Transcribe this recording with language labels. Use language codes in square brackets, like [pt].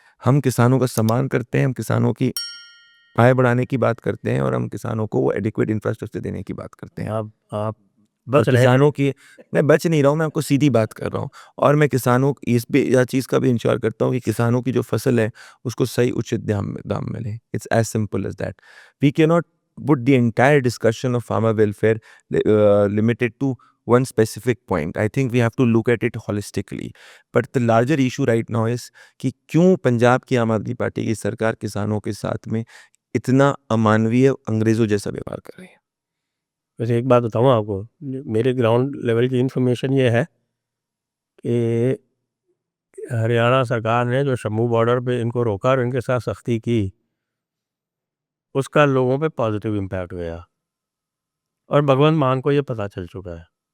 [hi] हम किसानों का सम्मान करते हैं, हम किसानों की आय बढ़ाने की बात करते हैं और हम किसानों को वो एडिक्वेट इंफ्रास्ट्रक्चर देने की बात करते हैं। आप और बच रहे किसानों की मैं बच नहीं रहा हूँ, मैं आपको सीधी बात कर रहा हूँ और मैं किसानों यह चीज़ का भी इंश्योर करता हूँ कि किसानों की जो फसल है उसको सही उचित दाम मिले। [en] It's as simple as that. We can not put the entire discussion of farmer welfare limited to one specific point. I think we have to look at it holistically. But the larger issue right now is [hi] कि क्यों पंजाब की आम आदमी party की सरकार किसानों के साथ में इतना अमानवीय अंग्रेजों जैसा व्यवहार कर रही है। वैसे एक बात बताऊँ आपको, मेरे ग्राउंड लेवल की इन्फॉर्मेशन ये है कि हरियाणा सरकार ने जो शम्भू बॉर्डर पे इनको रोका और इनके साथ सख्ती की, उसका लोगों पे पॉजिटिव इम्पैक्ट गया और भगवंत मान को ये पता चल चुका है।